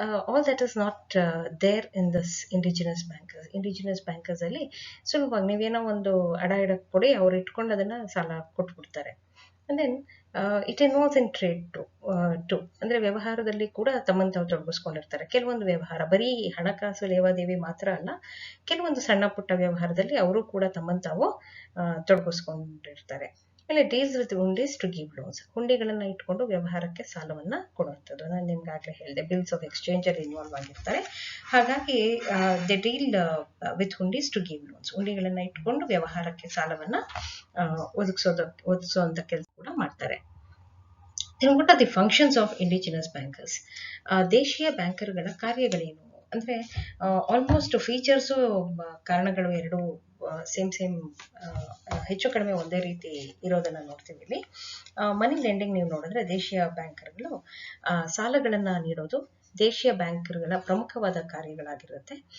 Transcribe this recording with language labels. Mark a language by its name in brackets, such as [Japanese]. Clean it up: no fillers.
[English] All that is not there in this indigenous bankers [Kannada] ಅಲ್ಲಿ ಸುಲಭವಾಗಿ ನೀವೇನೋ ಒಂದು ಅಡ ಇಡಕ್ ಕೊಡಿ, ಅವ್ರು ಇಟ್ಕೊಂಡು ಅದನ್ನ ಸಾಲ ಕೊಟ್ಬಿಡ್ತಾರೆ. [English] And then it involves in trade too. [Kannada] ಅಂದ್ರೆ ವ್ಯವಹಾರದಲ್ಲಿ ಕೂಡ ತಮ್ಮನ್ನು ತಾವು ತೊಡಗಿಸ್ಕೊಂಡಿರ್ತಾರೆ. ಕೆಲವೊಂದು ವ್ಯವಹಾರ ಬರೀ ಹಣಕಾಸು ಲೇವಾದೇವಿ ಮಾತ್ರ ಅಲ್ಲ, ಕೆಲವೊಂದು ಸಣ್ಣ ಪುಟ್ಟ ವ್ಯವಹಾರದಲ್ಲಿ ಅವರು ಕೂಡ ತಮ್ಮನ್ನು ತಾವು ತೊಡಗಿಸ್ಕೊಂಡಿರ್ತಾರೆ. ಆಮೇಲೆ [English] Deals with hundis to give loans. [Kannada] ಹುಂಡಿಗಳನ್ನ ಇಟ್ಕೊಂಡು ವ್ಯವಹಾರಕ್ಕೆ ಸಾಲವನ್ನ ಕೊಡುವಂಥದ್ದು. ನಾನು ನಿಮ್ಗಾಗಲೇ ಹೇಳಿದೆ, ಬಿಲ್ಸ್ ಆಫ್ ಎಕ್ಸ್ಚೇಂಜ್ ಅಲ್ಲಿ ಇನ್ವಾಲ್ವ್ ಆಗಿರ್ತಾರೆ. ಹಾಗಾಗಿ [English] They deal with hundis to give loans. [Kannada] ಹುಂಡಿಗಳನ್ನ ಇಟ್ಕೊಂಡು ವ್ಯವಹಾರಕ್ಕೆ ಸಾಲವನ್ನ ಒದಗಿಸುವಂತ ಕೆಲಸ ಕೂಡ ಮಾಡ್ತಾರೆ. [English] Then what are the functions of indigenous bankers? [Kannada] ದೇಶೀಯ ಬ್ಯಾಂಕರ್ಗಳ ಕಾರ್ಯಗಳೇನು ಅಂದ್ರೆ ಆಲ್ಮೋಸ್ಟ್ ಫೀಚರ್ಸು ಕಾರಣಗಳು ಎರಡು ಸೇಮ್ ಹೆಚ್ಚು ಕಡಿಮೆ ಒಂದೇ ರೀತಿ ಇರೋದನ್ನ ನೋಡ್ತೀವಿ ಇಲ್ಲಿ. ಮನಿ ಲೆಂಡಿಂಗ್ ನೀವು ನೋಡಿದ್ರೆ ದೇಶೀಯ ಬ್ಯಾಂಕರ್ಗಳು ಸಾಲಗಳನ್ನ ನೀಡೋದು ದೇಶೀಯ ಬ್ಯಾಂಕರ್ಗಳ ಪ್ರಮುಖವಾದ ಕಾರ್ಯಗಳಾಗಿರುತ್ತೆ.